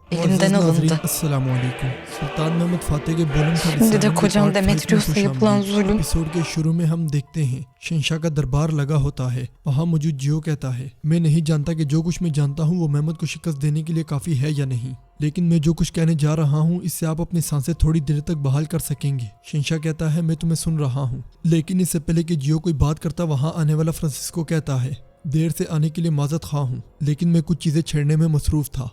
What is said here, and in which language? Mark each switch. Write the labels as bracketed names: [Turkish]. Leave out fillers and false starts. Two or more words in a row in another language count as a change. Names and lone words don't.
[Turkish] Elimden alındı. [Arabic] السلام عليكم. [Hindi] Sultan Mehmet Fatih के बुलंद [Turkish] Şimdi de kocam Demetrios'a yapılan zulüm. [Hindi] एपिसोड के शुरू में हम देखते हैं शहंशाह का दरबार लगा होता है। वहाँ मौजूद जियो कहता है, मैं नहीं जानता कि जो कुछ मैं जानता हूँ वो मेहमद को शिकस्त देने के लिए काफी है या नहीं, लेकिन मैं जो कुछ कहने जा रहा हूँ इससे आप अपनी सांसें थोड़ी देर तक बहाल कर सकेंगे। शहंशाह कहता है, मैं तुम्हें सुन रहा हूँ। लेकिन इससे पहले कि जियो कोई बात करता वहाँ आने वाला फ्रांसिस्को कहता है, देर से आने के लिए माजरत खा हूँ, लेकिन मैं कुछ चीजें छेड़ने में मसरूफ था।